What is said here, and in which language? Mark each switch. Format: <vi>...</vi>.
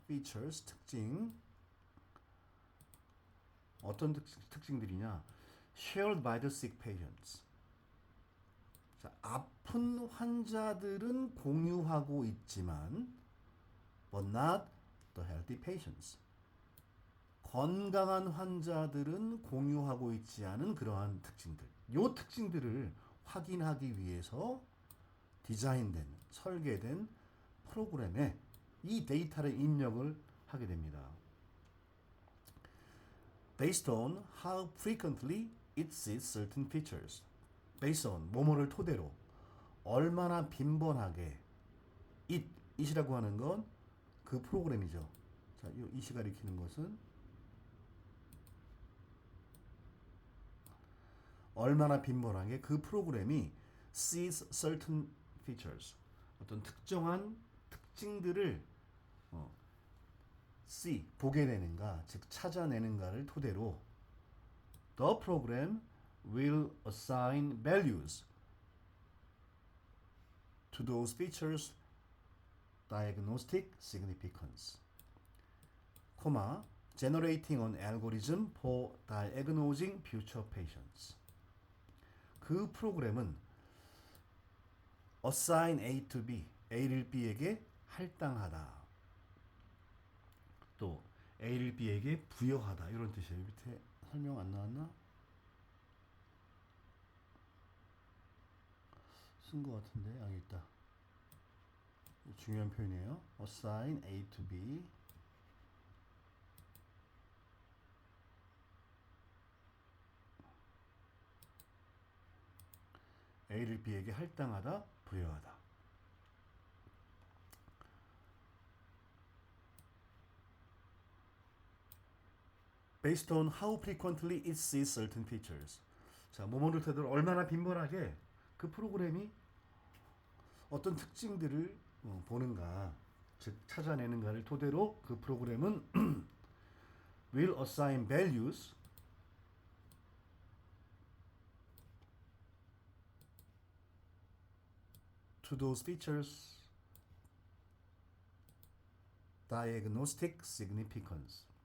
<ko>features, 특징. 어떤 특징들이냐?</ko> <en>shared by the sick patients.</en> <ko>자, 아픈 환자들은 공유하고 있지만</ko> <en>but not the healthy patients.</en> <ko>건강한 환자들은 공유하고 있지 않은 그러한 특징들. 이 특징들을 확인하기 위해서 디자인된, 설계된 프로그램에 이 데이터를 입력을 하게 됩니다.</ko> <en>Based on how frequently it sees certain features.</en> <ko>Based on, 뭐뭐를 토대로 얼마나 빈번하게 it이라고 하는 건 그 프로그램이죠. 자, 이 it이 가리키는 것은 얼마나 빈번하게 그 프로그램이 sees certain features, 어떤 특정한 특징들을 see, 보게 되는가, 즉 찾아내는가를 토대로</ko> <en>the program will assign values to those features diagnostic significance, generating an algorithm for diagnosing future patients.</en> <ko>그 프로그램은 assign A to B, A를 B에게 할당하다. 또 A를 B에게 부여하다. 이런 뜻이에요. 밑에 설명 안 나왔나? 쓴 것 같은데 여기 있다. 중요한 표현이에요.</ko> <en>assign A to B.</en> <ko>A를 B에게 할당하다, 부여하다.</ko> <en>Based on how frequently it sees certain features.</en> <ko>자, 뭐뭐를 토대로 얼마나 빈번하게 그 프로그램이 어떤 특징들을 보는가, 즉 찾아내는가를 토대로 그 프로그램은</ko> <en>will assign values to those features diagnostic significance.</en>